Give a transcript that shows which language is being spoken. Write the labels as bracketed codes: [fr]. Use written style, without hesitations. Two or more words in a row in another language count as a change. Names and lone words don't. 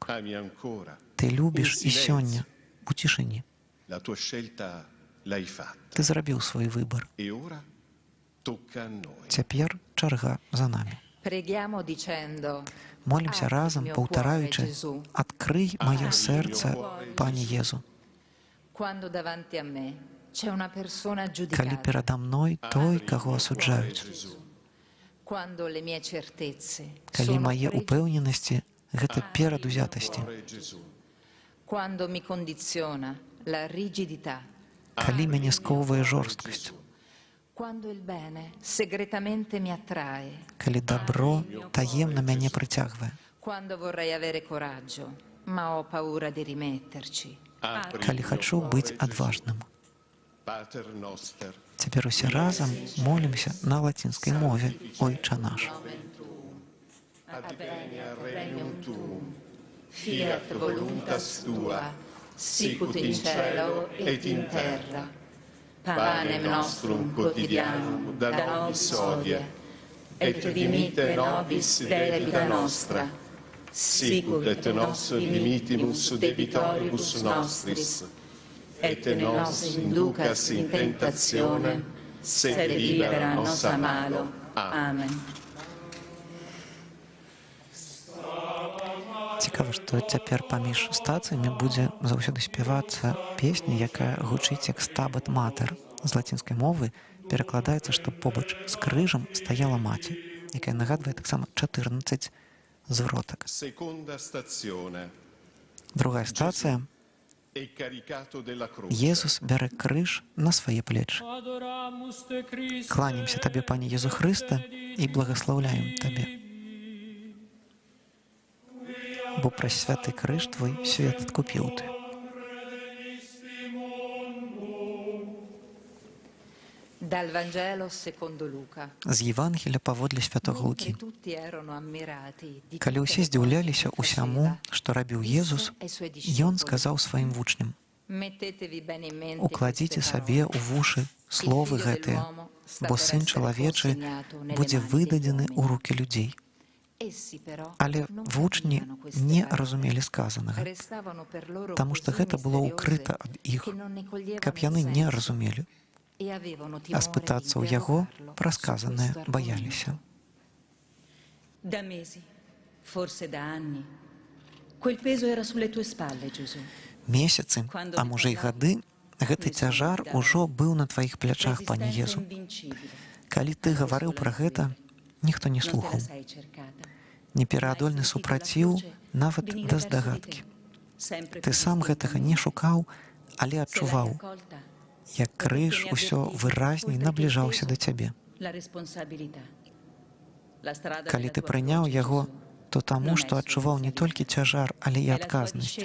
[be] Ты любіш і сёння у цішыні. Ты зрабіў свой выбар. Цяпер чарга за намі. Молімся разам, паўтараючы: «Адкрый маё сэрца Пане Езу, [it] Quando davanti a me c'è una persona [be] калі [it] giudicata, [be] перада мной той, каго асуджаюць, [it] quando le mie certezze [be] калі [it] sono [be] мае [it] pregiudizi, [be] упэўненасці гэта перадузятасці, [it] quando mi condiziona la rigidità, [be] калі мяне сковвае жорсткасць, [it] quando il bene segretamente mi attrae, [be] калі дабро таемна мяне прыцягвае, [it] quando vorrei avere coraggio, ma ho paura di rimetterci. [be] калі хачу быць адважным. [la] Pater noster, [be] Цяпер усе разам молімся на лацінскай мове «Ойча наш». [la] advenia regnum tuum, Fiat voluntas tua, sicut in cielo et in terra. Panem nostrum quotidianum da nobis hodie, et dimitte nobis debita nostra, sicut et nos dimittimus debitoribus nostris, et ne nos inducas in tentationem, sed libera nos a malo. Amen. [be] Цікава, што цяпер паміж стацыямі будзе заўсёды спявацца песня, якая гучыць як «Стабат матер». З лацінскай мовы перакладаецца, што побач з крыжам стаяла маці, якая нагадвае таксама 14 звротак. [it] seconda stazione, [be] Другая стацыя [it] è caricato della croce. [be] Езус бярэ крыж на свае плечы. Кланімся Табе, Пане Езу Хрыста, і благаслаўляем Табе. Бо праз святы крыж Твой свет адкупіў Ты. [it] Dal Vangelo secondo Luca. [be] З Євангелія паводле святого Лукі. [it] Mentre tutti erano ammirati di [be] Калі ўсе здзіўляліся ўсяму, што рабіў Езус, Ён сказаў сваім вучням: [it] Mettetevi bene in mente [be] «Укладзіце [it] queste [be] сабе ў [it] parole. [be] вушы словы гэтыя, бо Сын чалавечы будзе выдадзены ў рукі людзей». [it] Essi però [be] Але [it] non [be] вучні [it] capivano queste [be] не [it] parole. [be] разумелі сказанага, [it] Restavano per loro [be] таму што [it] così [be] гэта было [it] misteriose [be] ўкрыта ад іх, [it] che non ne coglievano [be] каб [it] il [be] яны не [it] senso [be] разумелі, [it] e avevano [be] а [it] timore di [be] спытацца ў яго [it] interrogarlo [be] пра [it] su [be] сказанае [it] questo [be] баяліся. [it] argomento. Da mesi, forse da anni, quel peso era sulle tue spalle, Gesù. [be] Месяцы, а можа і гады, гэты цяжар ужо быў на тваіх плячах, Пане [it] Resistenza [be] Езу. [it] invincibile. [be] Калі Ты гаварыў пра гэта, ніхто не [it] Non te la [be] слухаў. [it] sei cercata. [be] Непераадольны супраціў нават да здагадкі. Ты сам гэтага не шукаў, але адчуваў, як крыж усё выразней набліжаўся да цябе. Калі ты прыняў яго, то таму, што адчуваў не толькі цяжар, але і адказнасць.